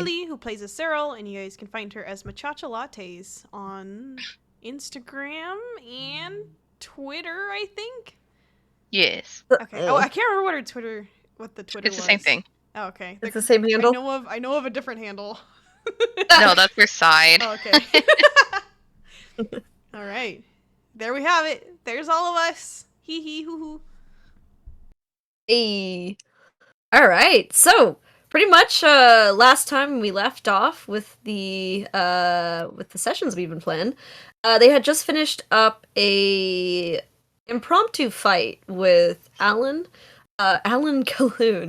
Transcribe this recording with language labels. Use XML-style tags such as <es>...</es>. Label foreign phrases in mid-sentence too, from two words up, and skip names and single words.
<en>Lily, who plays as Cyril, and you guys can find her as Machacha Lattes on Instagram and Twitter, I think. Yes. Okay. Oh, I can't remember what the Twitter It's was. the same thing. Oh, okay. It's the same handle? I know of a different handle. No, that's your side. Oh, okay. All right. There we have it. There's all of us. Hee hee hoo hoo. Hey. Alright, so pretty much last time we left off with the sessions we've been playing, they had just finished up a impromptu fight with Alan Calhoun.</en>